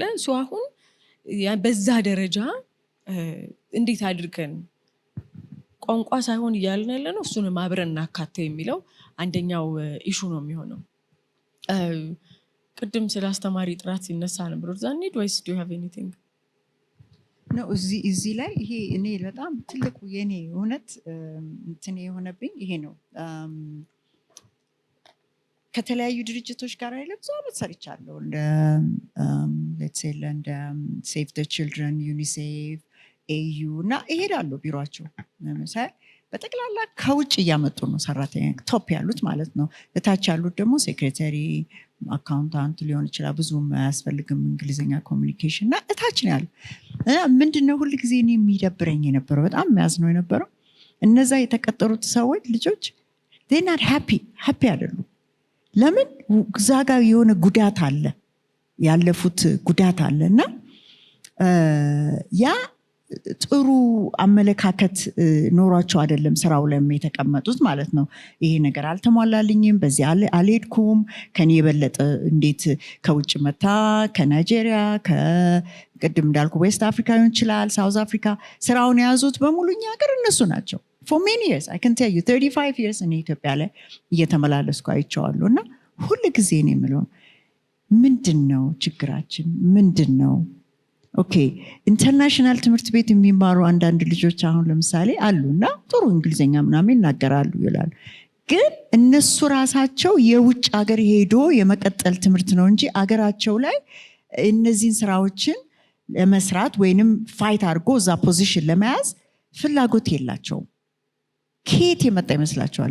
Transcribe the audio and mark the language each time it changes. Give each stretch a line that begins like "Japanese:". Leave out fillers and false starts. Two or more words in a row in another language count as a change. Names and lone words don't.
Amharic: አሁን በዛ ደረጃ እንዴት አድርገን ቋንቋ ሳይሆን እያልን ያለ ነው እሱንም አብረን እናካተው የሚለው አንደኛው ኢሹ ነው የሚሆነው። ቅድም ስለ አስተማሪ ጥራት ሲነሳ ነበር። እዛ እንሂድ ወይስ
English: do you have anything?
Amharic: ነው እዚህ ላይ ይሄ እኔ በጣም ትልቁ የኔ እውነት እንትን የሆነብኝ ይሄ ነው። ከተለያዩ ድርጅቶች ጋር አይደለም ብዙ ዓመት ሰርቻለሁ። እንደ
English: let's say
Amharic: እንደ Save the Children፣ ዩኒሴፍ፣ ኤዩ እና እሄዳለሁ ቢሮአቸው ለምሳሌ በጠቅላላ ከውጭ እያመጡ ነው ሰራተኛ ቶፕ ያሉት ማለት ነው። እታች ያሉት ደግሞ ሴክሬታሪ፣ አካውንታንት ሊሆን ይችላል። ብዙም አያስፈልግም እንግሊዝኛ ኮሚኒኬሽን እና እታች ነው ያለው። ምንድነው ሁል ጊዜ እኔ የሚደብረኝ የነበረው በጣም የሚያዝነው የነበረው እነዛ የተቀጠሩት ሰዎች ልጆች
English: they not happy
Amharic: አይደሉም። ለምን እዛ ጋር የሆነ ጉዳት አለ፣ ያለፉት ጉዳት አለ እና ያ ጥሩ አመለካከት ኖሯቸው አይደለም ስራው ላይ የተቀመጡት ማለት ነው። ይሄ ነገር አልተሟላልኝም፣ በዚህ አልሄድኩም፣ ከኔ የበለጠ እንዴት ከውጭ መታ ከናይጄሪያ ከቅድም እንዳልኩ ዌስት አፍሪካ ይሆን ይችላል ሳውዝ አፍሪካ ስራውን የያዙት በሙሉ እኛ ሀገር እነሱ ናቸው።
English: for many years I can tell you 35 years
Amharic: እኔ ኢትዮጵያ ላይ እየተመላለስኩ አይቼዋለሁ እና ሁሉ ጊዜ ነው የምለው ምንድነው ችግራችን ምንድነው? ኦኬ ኢንተርናሽናል ትምህርት ቤት የሚማሩ አንዳንድ ልጆች አሁን ለምሳሌ አሉና ጥሩ እንግሊዝኛ ምናምን ይናገራሉ ይላሉ። ግን እነሱ ራሳቸው የውጭ ሀገር ሄዶ የመቀጠል ትምህርት ነው እንጂ አገራቸው ላይ እነዚህን ስራዎችን ለመስራት ወይንም ፋይት አድርጎ እዛ ፖዚሽን ለመያዝ ፍላጎት የላቸውም። ከየት የመጣ ይመስላችኋል?